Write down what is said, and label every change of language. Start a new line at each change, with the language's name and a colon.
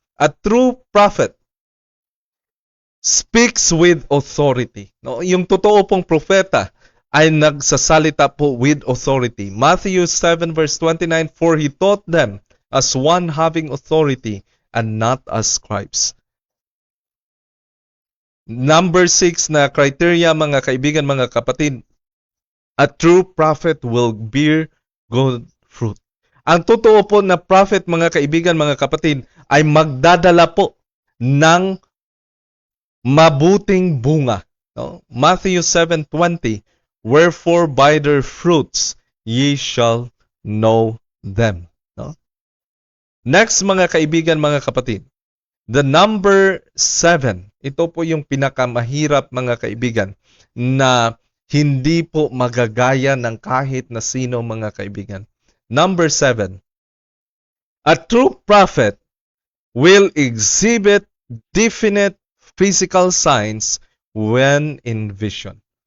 English: A true prophet speaks with authority.
Filipino: No, yung totoo pong propeta ay nagsasalita po
English: with authority. Matthew 7:29, for he taught them as one having authority and not as scribes.
Filipino: Number 6 na criteria, mga kaibigan, mga kapatid.
English: A true prophet will bear good fruit.
Filipino: Ang totoo po na prophet, mga kaibigan, mga kapatid, ay magdadala po ng mabuting bunga. No?
English: Matthew 7:20, wherefore by their fruits ye shall know them. No?
Filipino: Next, mga kaibigan, mga kapatid, the number 7, ito po yung pinakamahirap, mga kaibigan, na hindi po magagaya ng kahit na sino, mga kaibigan.
English: Number 7, a true prophet will exhibit definite physical signs when in vision.